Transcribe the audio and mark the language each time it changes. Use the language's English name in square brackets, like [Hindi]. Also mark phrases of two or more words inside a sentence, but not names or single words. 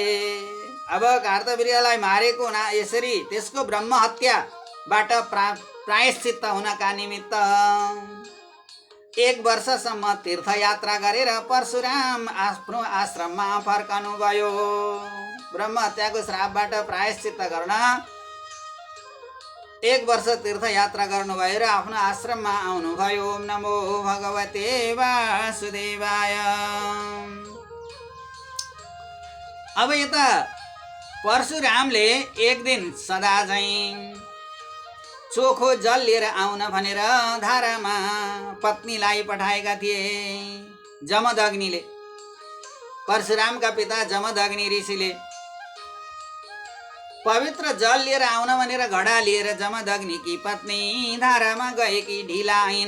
[Nepali] अब कार्तवीर्यलाई मारेको यसरी त्यसको ब्रह्म हत्याबाट प्रायश्चित्त हुनका निमित्त 1 वर्षसम्म तीर्थयात्रा गरेर परशुराम आफ्नो आश्रममा फर्कनुभयो। ब्रह्म हत्याको श्रापबाट प्रायश्चित्त गर्न 1 वर्ष तीर्थयात्रा गर्नुभयो र आफ्नो आश्रममा आउनुभयो। [Sanskrit] ओम नमो भगवते वासुदेवाय। [Nepali] अब यता परशुरामले एक दिन सदा झैं चोखो जल लिएर आउन भनेर धारामा पत्नीलाई पठाएका थिए। जमदग्निले, परशुरामका पिता जमदग्नि ऋषिले पवित्र जल लिएर आउन भनेर घडा लिएर जमदग्निकी पत्नी धारामा गएकी ढिला आइन्।